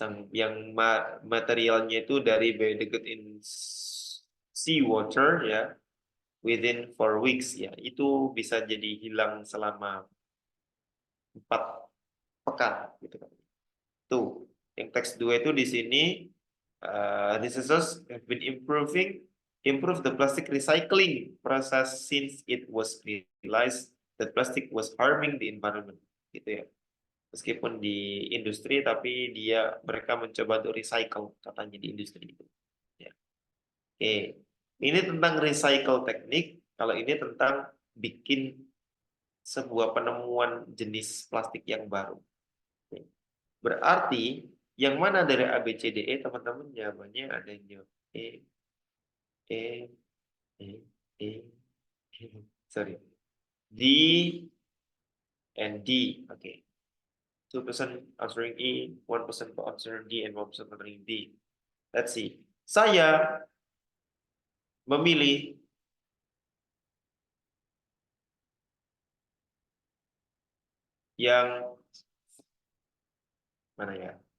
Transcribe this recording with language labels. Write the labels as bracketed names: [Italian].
[Indonesian] Yang materialnya itu dari biodegradable [English] in seawater [Indonesian] ya, [English] within 4 weeks [Indonesian] ya, itu bisa jadi hilang selama 4 pekan gitu kan. Tuh. Yang teks 2 itu di sini [English] researchers have been improve the plastic recycling process since it was realized that plastic was harming the environment. [Indonesian] Gitu ya. Meskipun di industri, tapi mereka mencoba untuk recycle katanya di industri itu. Ya. Oke, ini tentang recycle teknik. Kalau ini tentang bikin sebuah penemuan jenis plastik yang baru. Oke. Berarti yang mana dari A, B, C, D, E teman-teman jawabannya ada yang jawab E, E, E, E, [English] sorry, D, and D. Okay. 2% answering E, 1% answering D, and 1% answering D. Let's see. [Indonesian] Saya memilih yang mana ya?